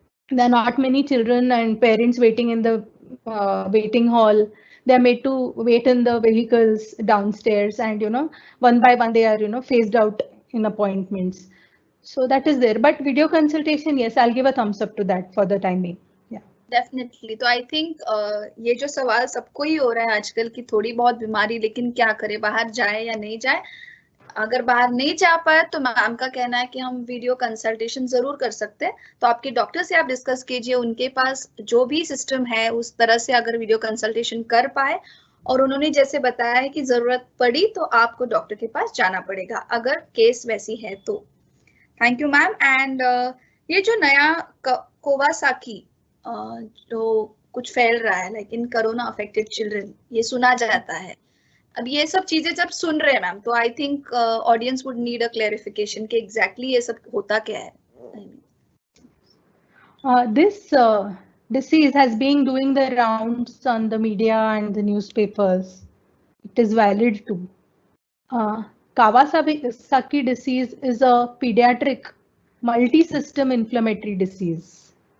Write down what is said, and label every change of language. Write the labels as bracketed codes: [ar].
[en] There are not many children and parents waiting in the waiting hall. They are made to wait in the vehicles downstairs, and one by one they are phased out in appointments. So that is there, but video consultation, yes, I'll give a thumbs up to that for the time being. Yeah, definitely. [hi] तो I think ये जो सवाल सबको ही हो रहा है आजकल की थोड़ी बहुत बीमारी, लेकिन क्या करे, बाहर जाए या नहीं जाए। अगर बाहर नहीं जा पाए तो मैम का कहना है कि हम वीडियो कंसल्टेशन जरूर कर सकते हैं। तो आपके डॉक्टर से आप डिस्कस कीजिए, उनके पास जो भी सिस्टम है उस तरह से अगर वीडियो कंसल्टेशन कर पाए, और उन्होंने जैसे बताया है कि जरूरत पड़ी तो आपको डॉक्टर के पास जाना पड़ेगा अगर केस वैसी है तो। Thank you ma'am. एंड ये जो नया कोवासाकी जो कुछ फैल रहा है like in corona affected children, ये सुना जाता है। अब ये सब चीजें जब सुन रहे हैं मैम तो I think audience would need a clarification कि एग्जैक्टली ये सब होता क्या है। [en] This disease has been doing the rounds on the media and the newspapers. It is valid too. Kawasaki disease is a pediatric multi-system inflammatory disease.